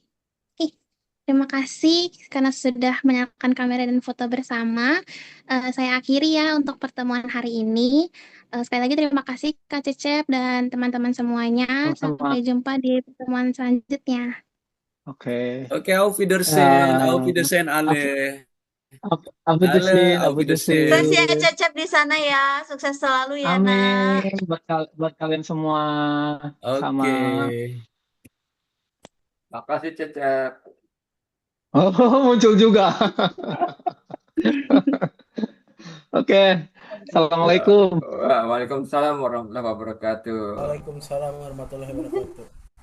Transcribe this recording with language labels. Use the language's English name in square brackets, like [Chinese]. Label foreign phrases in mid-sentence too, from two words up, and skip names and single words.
[Indonesian] Terima kasih karena sudah menyalakan kamera dan foto bersama. Saya akhiri ya untuk pertemuan hari ini. Sekali lagi terima kasih Kak Cecep dan teman-teman semuanya. Sama-sama. Sampai jumpa di pertemuan selanjutnya. Oke. Oke, [German] auf Wiedersehen. Auf Wiedersehen alle. Auf Wiedersehen, Alle, auf auf Wiedersehen. [Indonesian] Sukses ya [German] Wiedersehen. [Indonesian] Cecep di sana ya. Sukses selalu ya nak. Amin buat kalian semua. Sama. Oke. Makasih Cecep. Oh, muncul juga. Oke. Assalamualaikum. [Arabic] وعليكم السلام ورحمة الله وبركاته. وعليكم السلام ورحمة الله وبركاته.